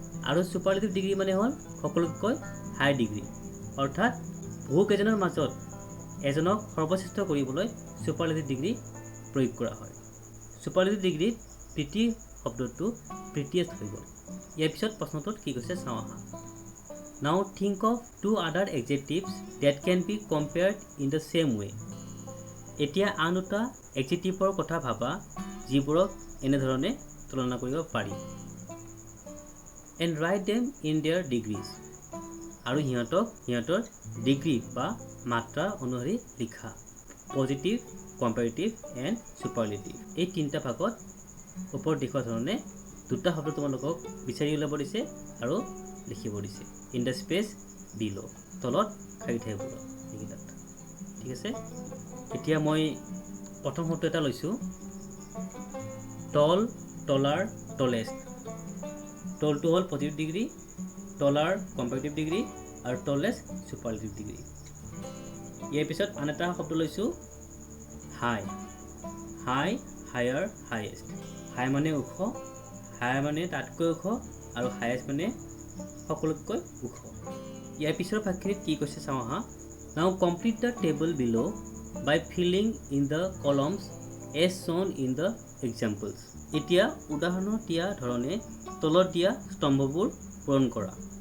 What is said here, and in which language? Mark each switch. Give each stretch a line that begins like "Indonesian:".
Assamese: আৰু superlative degree মানে হ'ল সকলোতকৈ হাই ডিগ্ৰী। অৰ্থাৎ বহুকেইজনৰ মাজত এজনক সৰ্বশ্ৰেষ্ঠ কৰিবলৈ ছুপাৰলেটিভ ডিগ্ৰী প্ৰয়োগ কৰা হয়। ছুপাৰলেটিভ ডিগ্ৰীত প্ৰিটি শব্দটো প্ৰিটিয়েষ্ট হৈ গ'ল। ইয়াৰ পিছত প্ৰশ্নটোত কি কৈছে চাওঁ আহা।
English: Now think of two other adjectives that can be compared in the same way.
Assamese: এতিয়া আন দুটা এডজেক্টিভৰ কথা ভাবা যিবোৰক এনেধৰণে তুলনা কৰিব পাৰি।
English: And write them in their degrees.
Assamese: আৰু সিহঁতৰ ডিগ্ৰী বা মাত্ৰা অনুসৰি লিখা। পজিটিভ, কম্পেৰেটিভ এণ্ড ছুপাৰলেটিভ এই তিনিটা ভাগত ওপৰত দেখুওৱা ধৰণে দুটা শব্দ তোমালোকক বিচাৰি উলিয়াব দিছে আৰু লিখিব দিছে।
English: in the space below'
Assamese: তলত খালী ঠাইবোৰত এইকেইটাত। ঠিক আছে, এতিয়া মই প্ৰথম শব্দ এটা লৈছোঁ টল, টলাৰ, টলেষ্ট। টলটো হ'ল পজিটিভ ডিগ্ৰী, টলাৰ কম্পেৰেটিভ ডিগ্ৰী আৰু টলেষ্ট ছুপাৰলেটিভ ডিগ্ৰী। ইয়াৰ পিছত আন এটা শব্দ লৈছোঁ হাই। হাই, হায়াৰ, হায়েষ্ট। হাই মানে ওখ, হায়াৰ মানে তাতকৈ ওখ আৰু হায়েষ্ট মানে সকলোতকৈ ওখ। ইয়াৰ পিছৰ ভাগখিনিত কি কৈছে চাওঁ আহা।
English: Now complete the table below by filling in the columns as shown in the examples.
Assamese: এতিয়া উদাহৰণত দিয়া ধৰণে তলত দিয়া স্তম্ভবোৰ পূৰণ কৰা।